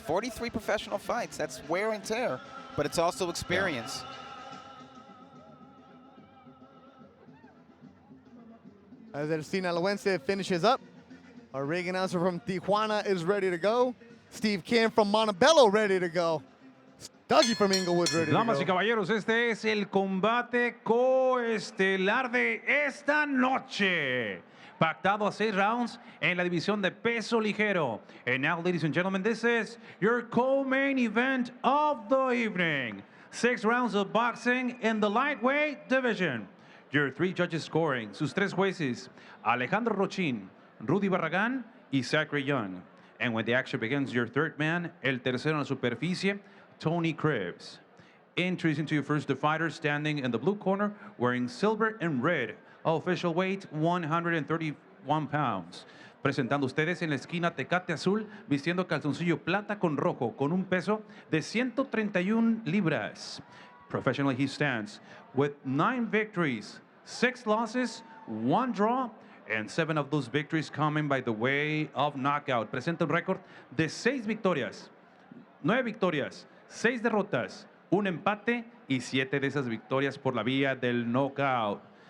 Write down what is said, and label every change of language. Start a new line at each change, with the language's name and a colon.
English: 43 professional fights. That's wear and tear, but it's also experience. As El Sinaloense finishes up, our ring announcer from Tijuana is ready to go. Steve Kim from Montebello ready to go. Dougie from Inglewood ready to
Spanish: Damas y
English: go.
Spanish: caballeros, este es el combate coestelar de esta noche. Pactado a 6 rounds en la división de peso ligero.
English: And now, ladies and gentlemen, this is your co-main event of the evening. 6 rounds of boxing in the lightweight division. Your 3 judges scoring,
Spanish: sus 3 jueces,
English: Alejandro Rochin, Rudy Barragán, y Zachary Young. And when the action begins, your 3rd man,
Spanish: el tercero en la superficie,
English: Tony Krebs. Introducing to you first the fighter standing in the blue corner, wearing silver and red. Official weight, 131 pounds.
Spanish: Presentando ustedes en la esquina Tecate Azul, vistiendo calzoncillo plata con rojo, con un peso de 131 libras.
English: Professionally, he stands with 9 victories, 6 losses, 1 draw, and 7 of those victories coming by the way of knockout.
Spanish: Presenta un récord de 6 victorias, 9 victorias, 6 derrotas, un empate y 7 de esas victorias por la vía del knockout.